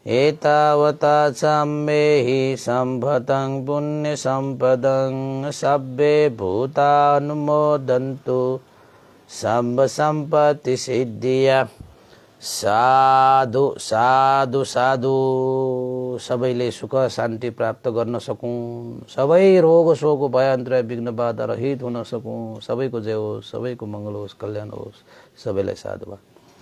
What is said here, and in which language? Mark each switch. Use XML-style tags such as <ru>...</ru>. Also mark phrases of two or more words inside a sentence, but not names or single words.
<pi>एतावता सम्मेहि सम्भतं पुण्यसम्पदं सब्बे भूतानुमोदन्तु सम्ब सम्पत्ति सिद्धिया। साधु साधु साधु।</pi> <ne>सबैले सुख शान्ति प्राप्त गर्न सकौँ, सबै रोग शोक भयान्तरा विघ्न बाधा रहित हुन सकौँ। सबैको जय होस्, सबैको मङ्गल होस्, कल्याण होस्। सबैलाई साधु।</ne>